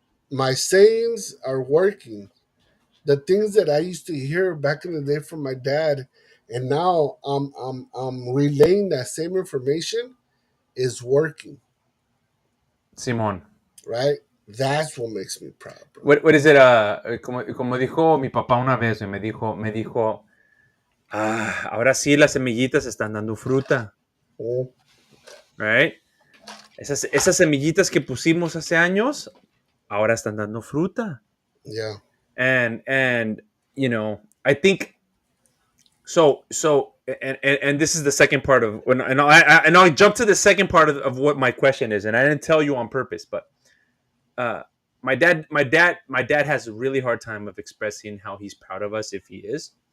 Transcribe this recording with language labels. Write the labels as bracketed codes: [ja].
[en] My sayings are working. The things that I used to hear back in the day from my dad, and now I'm relaying that same information is working, [es] Simón. [en] right? That's what makes me proud, bro. What is it? [es] Como dijo mi papá una vez, me dijo, ahora sí las semillitas están dando fruta, [en] Oh, right? [es] Esas semillitas que pusimos hace años, ahora están dando fruta. [en] yeah, And I think so and this is the second part of when and I'll jump to the second part of what my question is, and I didn't tell you on purpose, but uh my dad has a really hard time of expressing how he's proud of us if he is.